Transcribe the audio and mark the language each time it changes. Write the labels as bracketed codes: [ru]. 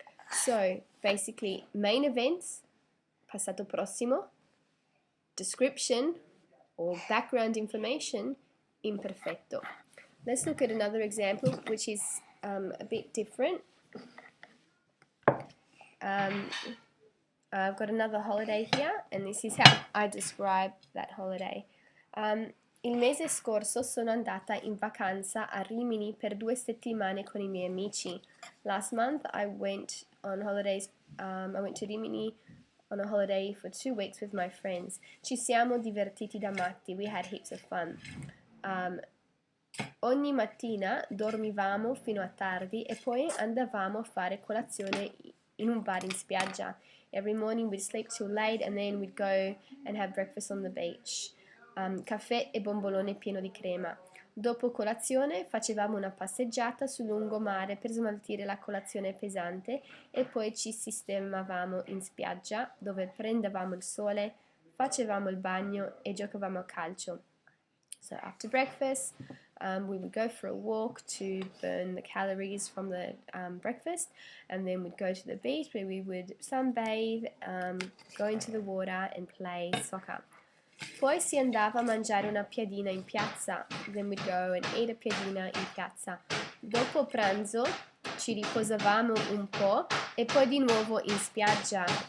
[en] So basically, main events, passato prossimo, description or background information, imperfetto. Let's look at another example which is a bit different. I've got another holiday here, and this is how I describe that holiday. [it] Il mese scorso sono andata in vacanza a Rimini per 2 settimane con I miei amici. [en] Last month I went on holidays. I went to Rimini on a holiday for 2 weeks with my friends. [it] Ci siamo divertiti da matti. [en] We had heaps of fun. [it] Ogni mattina dormivamo fino a tardi e poi andavamo a fare colazione in un bar in spiaggia. [en] Every morning we'd sleep till late and then we'd go and have breakfast on the beach. [it] Caffè e bombolone pieno di crema. Dopo colazione facevamo una passeggiata sul lungomare per smaltire la colazione pesante e poi ci sistemavamo in spiaggia dove prendevamo il sole, facevamo il bagno e giocavamo a calcio. [en] So after breakfast, we would go for a walk to burn the calories from the breakfast, and then we'd go to the beach where we would sunbathe, go into the water and play soccer. [it] Poi si andava a mangiare una piadina in piazza, [en] then we'd go and eat a piadina in piazza. [it] Dopo pranzo ci riposavamo un po' e poi di nuovo in spiaggia.